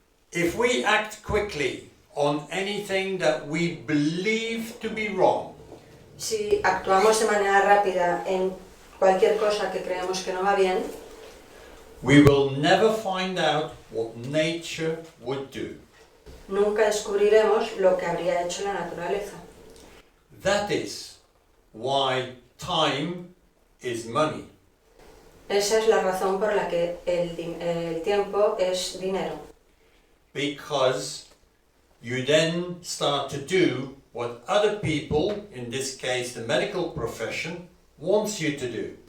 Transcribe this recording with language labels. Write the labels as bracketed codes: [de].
[en] If we act quickly on anything that we believe to be wrong, [es] Si actuamos de manera rápida en cualquier cosa que creemos que no va bien, [en] we will never find out what nature would do. [es] nunca descubriremos lo que habría hecho la naturaleza. [en] That is why time is money. [es] Esa es la razón por la que el tiempo es dinero. [en] Because you then start to do what other people, in this case the medical profession, wants you to do.